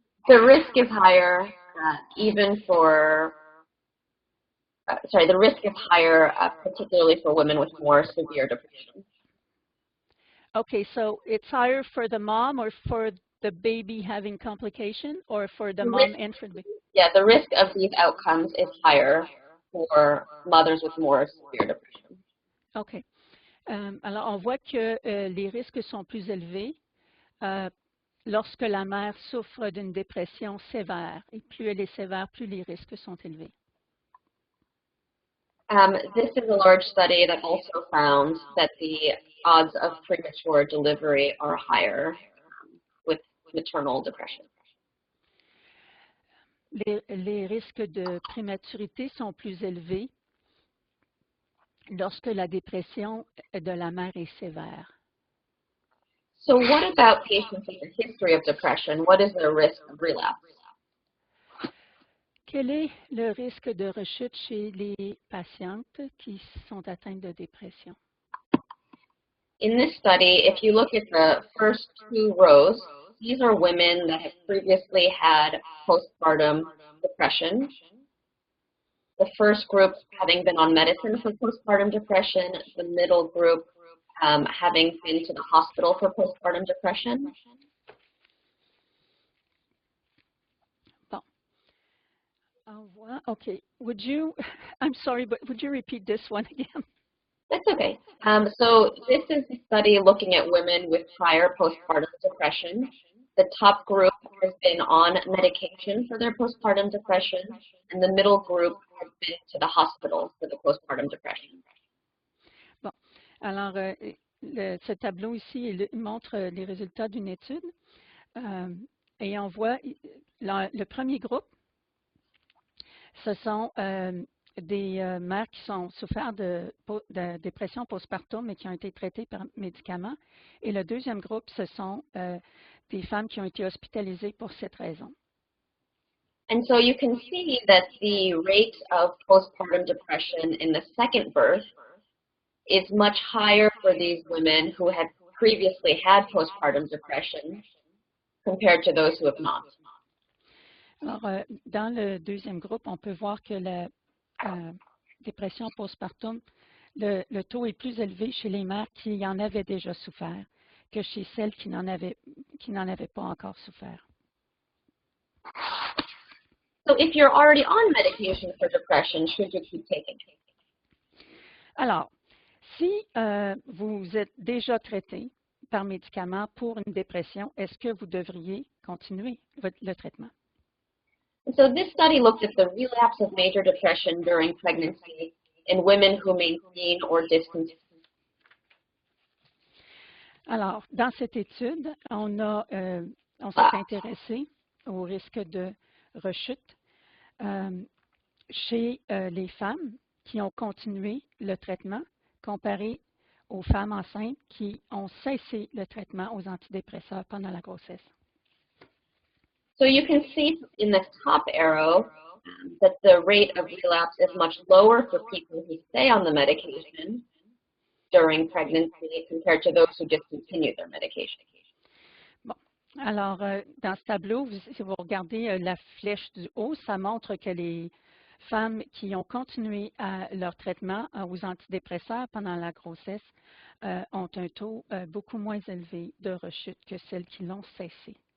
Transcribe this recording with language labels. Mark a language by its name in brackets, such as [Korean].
[English] The risk is higher even for, the risk is higher particularly for women with more severe depression. Okay, so it's higher for the mom or for the baby having complication, or for the mom and for the baby? Yeah, the risk of these outcomes is higher for mothers with more severe depression. OK. [French] Alors, on voit que les risques sont plus élevés lorsque la mère souffre d'une dépression sévère. Et plus elle est sévère, plus les risques sont élevés. [English] This is a large study that also found that the odds of premature delivery are higher with maternal depression. [French] Les risques de prématurité sont plus élevés lorsque la dépression de la mère est sévère. [English] So what about patients with a history of depression? What is their risk of relapse? [French] Quel est le risque de rechute chez les patientes qui sont atteintes de dépression? [English] In this study, if you look at the first two rows, these are women that have previously had postpartum depression. The first group having been on medicine for postpartum depression, the middle group having been to the hospital for postpartum depression. [French] Bon. [English] Okay. I'm sorry, but would you repeat this one again? That's okay. So this is a study looking at women with prior postpartum depression. The top group has been on medication for their postpartum depression, and the middle group has been to the hospital for the postpartum depression. [French] Bon. Alors, ce tableau ici montre les résultats d'une étude. Et on voit le premier groupe, ce sont des mères qui ont souffert de dépression postpartum mais qui ont été traitées par médicaments. Et le deuxième groupe, ce sont des femmes qui ont été hospitalisées pour cette raison. [English] And so you can see that the rate of postpartum depression in the second birth is much higher for these women who had previously had postpartum depression compared to those who have not. [French] Alors, dans le deuxième groupe, on peut voir que la dépression postpartum, le taux est plus élevé chez les mères qui en avaient déjà souffert que chez celles qui n'en avaient pas encore souffert. [English] So if you're already on medication for depression, should you keep taking it? [French] Alors, si vous êtes déjà traité par médicament pour une dépression, est-ce que vous devriez continuer le traitement? [English] And so this study looked at the relapse of major depression during pregnancy in women who maintain or discontinue. [French] Alors, dans cette étude, on s'est intéressé au risque de rechute chez les femmes qui ont continué le traitement comparé aux femmes enceintes qui ont cessé le traitement aux antidépresseurs pendant la grossesse. [English] So you can see in the top arrow that the rate of relapse is much lower for people who stay on the medication during pregnancy compared to those who discontinue their medication. [French] Bon. Alors, dans ce tableau, si vous regardez la flèche du haut, ça montre que les femmes qui ont continué leur traitement aux antidépresseurs pendant la grossesse ont un taux beaucoup moins élevé de rechute que celles qui l'ont cessé.